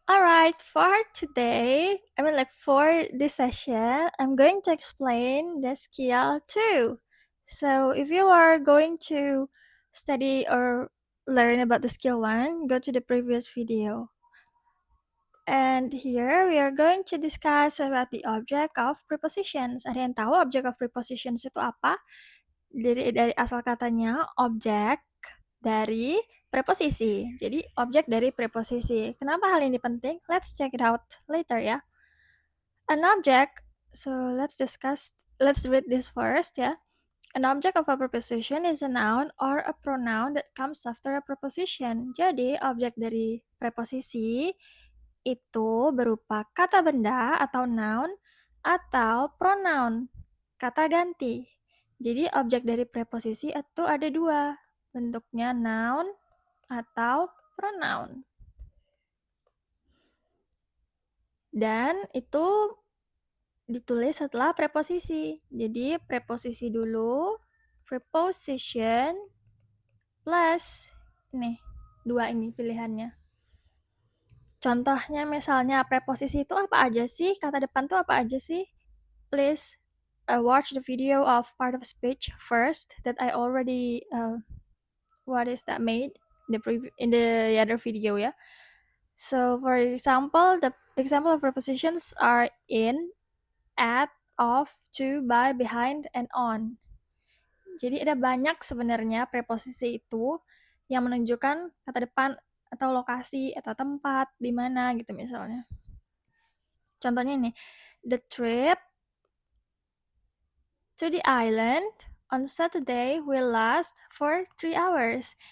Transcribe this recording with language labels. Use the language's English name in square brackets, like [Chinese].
[English] Alright, for today, for this session, I'm going to explain the skill 2. So, if you are going to study or learn about the skill 1, go to the previous video. And here we are going to discuss about the object of prepositions. [Indonesian] Ada yang tahu object of prepositions itu apa? Dari asal katanya objek dari preposisi. Jadi objek dari preposisi. Kenapa hal ini penting? [English] Let's check it out later ya. An object, so let's read this first ya. An object of a preposition is a noun or a pronoun that comes after a preposition. [Indonesian] Jadi objek dari preposisi itu berupa kata benda atau noun atau pronoun, kata ganti. Jadi objek dari preposisi itu ada dua, bentuknya noun atau pronoun. Dan itu ditulis setelah preposisi. Jadi preposisi dulu, preposition plus ini, dua ini pilihannya. Contohnya misalnya preposisi itu apa aja sih? Kata depan tuh apa aja sih? [English] Please watch the video of part of speech first that I already made in the other video ya. So for example, the example of prepositions are in, at, of, to, by, behind, and on. [Indonesian] Jadi ada banyak sebenarnya preposisi itu yang menunjukkan kata depan atau lokasi atau tempat di mana gitu misalnya. Contohnya ini, [English] the trip to the island on Saturday will last for 3 hours.